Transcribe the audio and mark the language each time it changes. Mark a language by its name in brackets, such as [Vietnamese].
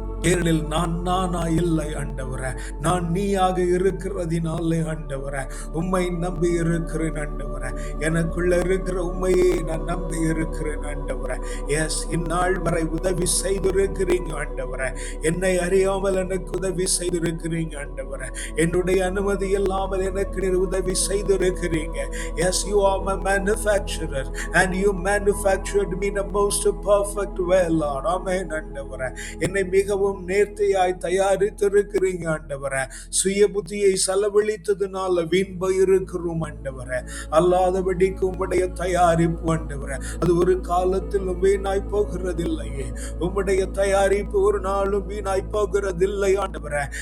[Tamil] ஏனெனில் நான் நானா இல்லை ஆண்டவரே, நான் நீயாக இருக்கிறதினாலே ஆண்டவரே உம்மை நம்பி இருக்கிறேன் ஆண்டவரே. எனக்குள்ள இருக்கிற உண்மையை நான் நம்பி இருக்கிறேன் ஆண்டவரே. எஸ், இந்நாள் வரை உதவி செய்திருக்கிறீங்க ஆண்டவரே. என்னை அறியாமல் எனக்கு உதவி செய்திருக்கிறீங்க ஆண்டவரே. என்னுடைய அனுமதி இல்லாமல் எனக்கு நீர் உதவி செய்திருக்கிறீங்க. [English] Yes, you are my manufacturer and you manufactured me in the most perfect way, Lord. [Tamil] Amen ஆண்டவரே. என்னை மிகவும் நேர்த்தியாய் தயாரித்திருக்கிறீங்க ஆண்டவரே. சுய புத்தியை செலவழித்ததுனால வீண் போயிருக்கிறோம் ஆண்டவரே. அல்லாதபடிக்கு உம்முடைய தயாரிப்பு ஆண்டவரே, அது ஒரு காலத்திலும் வீணாய் போகிறதில்லையே. உம்முடைய தயாரிப்பு ஒரு நாளும் வீணாய் போகிறதில்லை ஆண்டவரே.